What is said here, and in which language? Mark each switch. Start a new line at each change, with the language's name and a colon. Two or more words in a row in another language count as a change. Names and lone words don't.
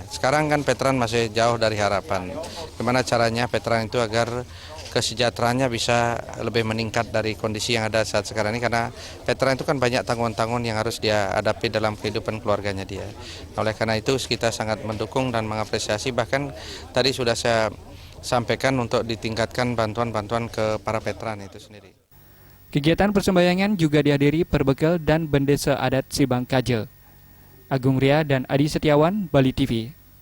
Indonesian: Sekarang kan veteran masih jauh dari harapan. Gimana caranya veteran itu agar kesejahteraannya bisa lebih meningkat dari kondisi yang ada saat sekarang ini, karena veteran itu kan banyak tanggungan-tanggungan yang harus dia hadapi dalam kehidupan keluarganya dia. Oleh karena itu kita sangat mendukung dan mengapresiasi, bahkan tadi sudah saya sampaikan untuk ditingkatkan bantuan-bantuan ke para veteran itu sendiri. Kegiatan persembahyangan juga dihadiri Perbekel dan Bendesa Adat Sibangkaja. Agung Ria dan Adi Setiawan, Bali TV.